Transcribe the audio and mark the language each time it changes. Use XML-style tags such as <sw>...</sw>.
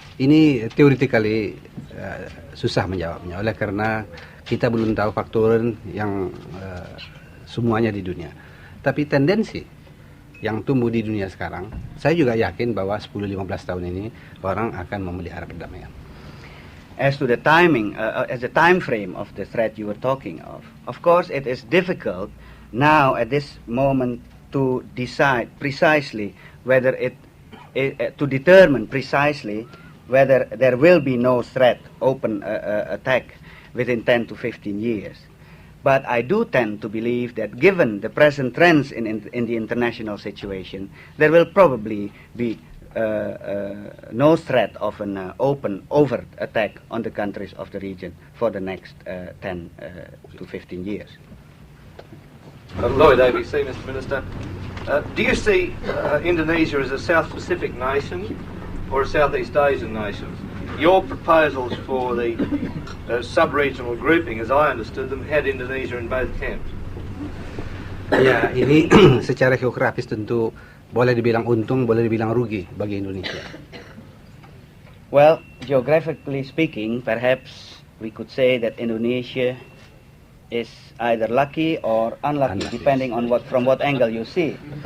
<id>Ini teoretically susah menjawabnya, oleh karena kita belum tahu faktor yang semuanya di dunia. Tapi tendensi yang tumbuh di dunia sekarang, saya juga yakin bahwa 10-15 tahun ini orang akan memelihara perdamaian.</id> <en>As to the timing, as the time frame of the threat you were talking of course it is difficult now at this moment to decide precisely whether to determine precisely whether there will be no threat, open attack within 10 to 15 years. But I do tend to believe that given the present trends in the international situation, there will probably be no threat of an open, overt attack on the countries of the region for the next 10 to 15 years. Lloyd, ABC, Mr. Minister. Do you see Indonesia as a South Pacific nation or a Southeast Asian nation? Your proposals for the sub-regional grouping, as I understood them, had Indonesia in both camps.</en> <id>Ya, ini secara geografis tentu boleh dibilang untung, boleh dibilang rugi bagi Indonesia.</id> <en>Well, geographically speaking, perhaps we could say that Indonesia is either lucky or unlucky, depending on from what angle you see.</en>